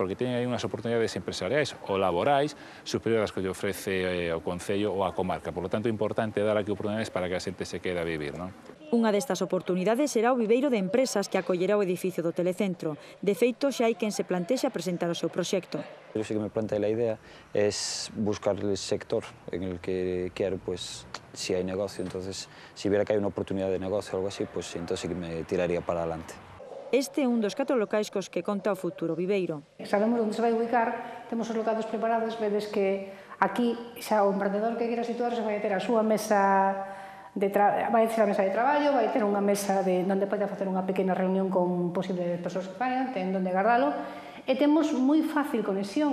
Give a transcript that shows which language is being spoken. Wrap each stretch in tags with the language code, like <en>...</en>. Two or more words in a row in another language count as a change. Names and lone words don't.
<gl>Porque teñen aí unhas oportunidades empresariais ou laborais superiores que lle ofrece o Concello ou a comarca.</gl> <es>Por lo tanto,</es> <gl>é importante dar aquí oportunidades para que a xente se quede a vivir, non? Unha destas oportunidades será o viveiro de empresas que acollerá o edificio do Telecentro. De feito, xa hai quen se plantexa presentar o seu proxecto.</gl> <es>Yo sí que me planteé la idea es buscar el sector en el que quiero, pues si hay negocio, entonces si viera que hay una oportunidad de negocio o algo así, pues entonces sí que me tiraría para adelante.</es> <gl>Este é un dos 4 locais cos que conta o futuro viveiro. Sabemos onde se vai ubicar, temos os locados preparados, vedes que aquí xa o emprendedor que queira situarse vai ter a súa mesa vai ter a mesa de traballo, vai ter unha mesa onde pode facer unha pequena reunión con posibles persoas que vayan, ten onde guardalo, e temos moi fácil conexión.</gl>